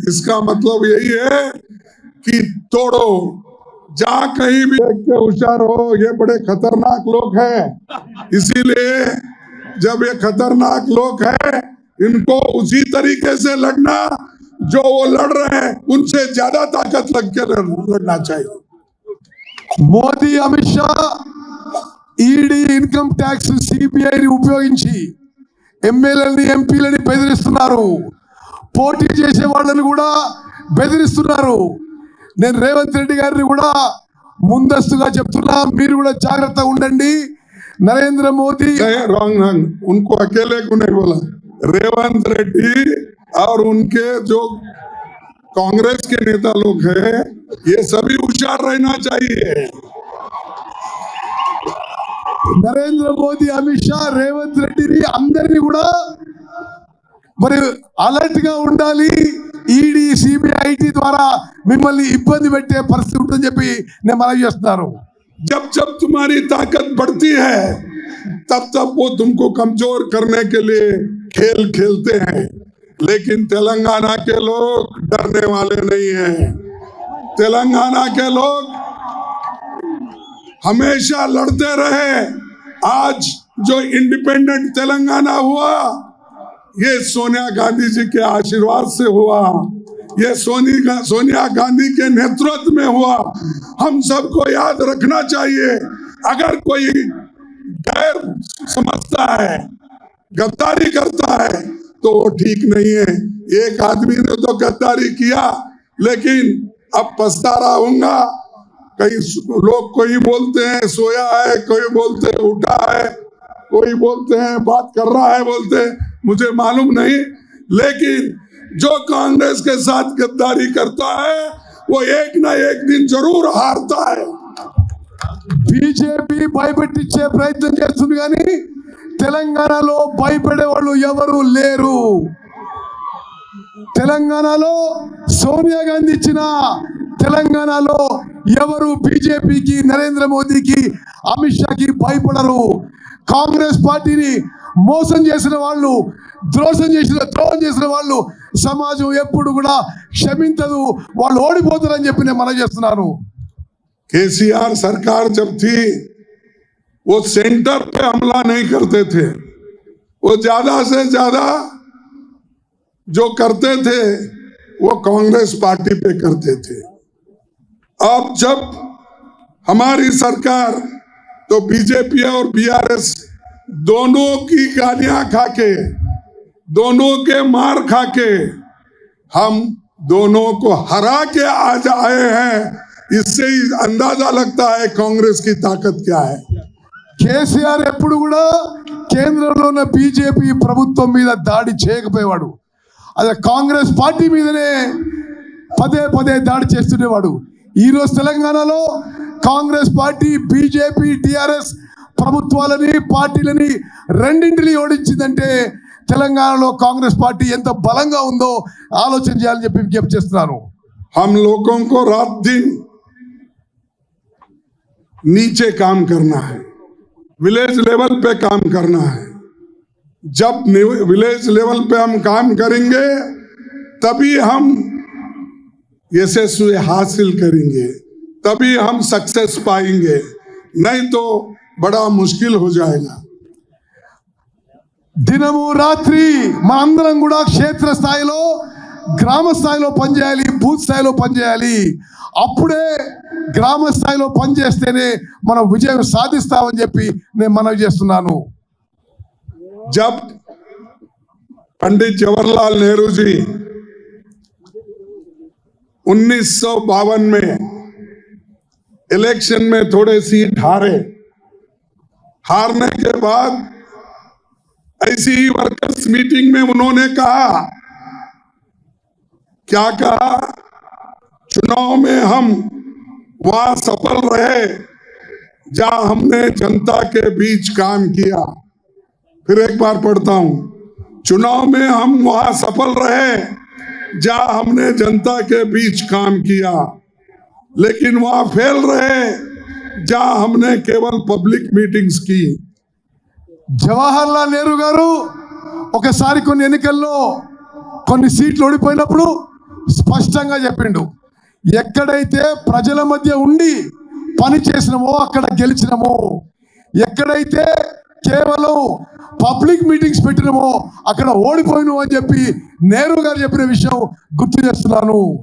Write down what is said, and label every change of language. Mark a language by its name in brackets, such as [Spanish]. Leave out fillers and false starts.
[Hindi] इसका मतलब यही है कि तोड़ो, जहां कहीं भी देख के होशियार हो, ये बड़े खतरनाक लोग हैं। इसीलिए जब ये खतरनाक लोग हैं इनको उसी तरीके से लड़ना जो वो लड़ रहे हैं उनसे ज्यादा ताकत लग के लड़ना चाहिए। [Telugu] Modi Amit Shah ED income tax సిబిఐని ఉపయోగించి ఎమ్మెల్యేలని ఎంపీలని బెదిరిస్తున్నారు, పోటీ చేసే వాళ్ళని కూడా బెదిరిస్తున్నారు. నేను రేవంత్ రెడ్డి గారిని కూడా ముందస్తుగా చెప్తున్నా, మీరు కూడా జాగ్రత్తగా ఉండండి. నరేంద్ర మోదీ [Hindi] रॉन्ग उनको अकेले को नहीं बोला, रेवंत रेड्डी और उनके जो कांग्रेस के नेता लोग हैं ये सभी होशियार रहना चाहिए। [Telugu] నరేంద్ర మోదీ అమిత్ షా రేవంత్ రెడ్డిని అందరినీ కూడా మరి అలర్ట్ గా ఉండాలి. ఈడీ సిబిఐ ఐటీ ద్వారా మిమ్మల్ని ఇబ్బంది పెట్టే పరిస్థితి ఉంటుందని చెప్పి నేను మనవి చేస్తున్నాను. [Hindi] जब जब तुम्हारी ताकत बढ़ती है तब तब वो तुमको कमजोर करने के लिए खेल खेलते हैं, लेकिन तेलंगाना के लोग डरने वाले नहीं हैं। तेलंगाना के लोग हमेशा लड़ते रहे। आज जो इंडिपेंडेंट तेलंगाना हुआ ये सोनिया गांधी जी के आशीर्वाद से हुआ, ये सोनिया गांधी के नेतृत्व में हुआ। हम सबको याद रखना चाहिए, अगर कोई गैर समझता है, गद्दारी करता है तो वो ठीक नहीं है। एक आदमी ने तो गद्दारी किया, लेकिन अब पछता रहा हूँगा। कई लोग कोई बोलते हैं सोया है, कोई बोलते हैं उठा है, कोई बोलते हैं बात कर रहा है, बोलते हैं मुझे मालूम नहीं, लेकिन जो कांग्रेस के साथ गद्दारी करता है वो एक ना एक दिन जरूर हारता है। [Telugu] బీజేపీ భయపెట్టించే ప్రయత్నం చేస్తుంది కానీ తెలంగాణలో భయపడే వాళ్ళు ఎవరు లేరు. తెలంగాణలో సోనియా గాంధీ ఇచ్చిన తెలంగాణలో ఎవరు బీజేపీకి, నరేంద్ర మోదీకి, అమిత్ షాకి భయపడరు. కాంగ్రెస్ పార్టీని మోసం చేసిన వాళ్ళు, ద్రోహం చేసిన వాళ్ళు సమాజం ఎప్పుడు కూడా క్షమించదు, వాళ్ళు ఓడిపోతారని చెప్పి నేను మనవి చేస్తున్నాను. [Hindi] केसीआर सरकार जब थी वो सेंटर पे हमला नहीं करते थे, वो ज्यादा से ज्यादा जो करते थे वो कांग्रेस पार्टी पे करते थे। अब जब हमारी सरकार तो बीजेपी और बीआरएस दोनों की गालियां खाके, दोनों के मार खाके हम दोनों को हरा के आज आए हैं। इससे ही अंदाजा लगता है कांग्रेस की ताकत क्या है। [Telugu] కేసీఆర్ ఎప్పుడు కూడా కేంద్రంలో ఉన్న బీజేపీ ప్రభుత్వం మీద దాడి చేయకపోయేవాడు, అదే కాంగ్రెస్ పార్టీ మీదనే పదే పదే దాడి చేస్తుండేవాడు. ఈరోజు తెలంగాణలో కాంగ్రెస్ పార్టీ బీజేపీ టిఆర్ఎస్ ప్రభుత్వాలని పార్టీలని రెండింటిని ఓడించిందంటే తెలంగాణలో కాంగ్రెస్ పార్టీ ఎంత బలంగా ఉందో ఆలోచన చేయాలని చెప్పి విజ్ఞప్తి చేస్తున్నాను. [Hindi] हम लोगों को रात दिन नीचे काम करना है, विलेज लेवल पे काम करना है। जब विलेज लेवल पे हम काम करेंगे तभी हम यशस्वी हासिल करेंगे, तभी हम सक्सेस पाएंगे, नहीं तो बड़ा मुश्किल हो जाएगा। [Telugu] దినము రాత్రి మనందరం కూడా క్షేత్ర స్థాయిలో గ్రామ స్థాయిలో పనిచేయాలి, బూత్ స్థాయిలో పనిచేయాలి. అప్పుడే గ్రామ స్థాయిలో పనిచేస్తేనే మనం విజయం సాధిస్తామని చెప్పి నేను మనవి చేస్తున్నాను. [Hindi] जब पंडित जवाहरलाल नेहरू जी 1952 में इलेक्शन में थोड़े सीट हारने के बाद ऐसी ही वर्कर्स मीटिंग में उन्होंने कहा, क्या कहा, चुनाव में हम वहां सफल रहे जहां हमने जनता के बीच काम किया। फिर एक बार पढ़ता हूं, चुनाव में हम वहां सफल रहे जहां हमने जनता के बीच काम किया, लेकिन वहां फेल रहे जहां हमने केवल पब्लिक मीटिंग्स की। [Telugu] జవహర్లాల్ నెహ్రూ గారు ఒకసారి కొన్ని ఎన్నికల్లో కొన్ని సీట్లు ఓడిపోయినప్పుడు స్పష్టంగా చెప్పిండు, ఎక్కడైతే ప్రజల మధ్య ఉండి పని చేసినామో అక్కడ గెలిచినామో, ఎక్కడైతే కేవలం పబ్లిక్ మీటింగ్స్ పెట్టినామో అక్కడ ఓడిపోయినాము అని చెప్పి నెహ్రూ గారు చెప్పిన విషయం గుర్తు చేస్తున్నాను.